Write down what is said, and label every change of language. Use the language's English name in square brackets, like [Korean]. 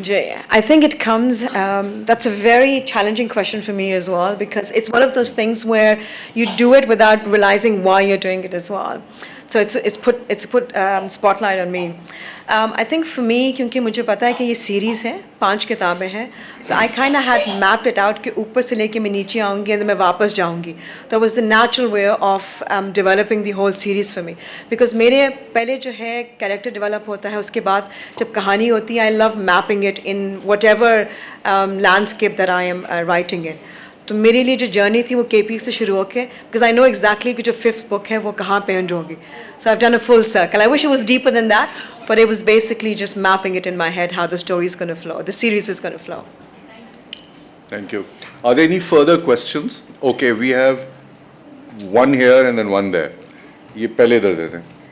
[English] Jay, I think it comes, that's a very challenging question for me as well, because it's one of those things where you do it without realizing why you're doing it as well. So it's put spotlight on me. I think for me, [Hindi] क्योंकि मुझे पता है कि ये series है, 5 किताबें हैं, [English] so I kind of had mapped it out [Hindi] कि ऊपर से लेके मैं नीचे आऊँगी and मैं वापस जाऊँगी. [English] That was the natural way of developing the whole series for me. [Hindi] Because मेरे पहले जो है character develop होता है, उसके बाद जब कहानी होती है, [English] I love mapping it in whatever landscape that I am writing in. [Hindi] तो मेरे लिए जो जर्नी थी वो केपी से शुरू होके, [English] because I know exactly [Hindi] कि जो 5th book है वो कहाँ पे end होगी. [English] So I've done a full circle. I wish it was deeper than that, but it was basically just mapping it in my head how the story is going to flow, the series is going to flow. Thank you. Are there any further questions? Okay, we have one here and then one there. [Hindi] ये पहले इधर देते हैं.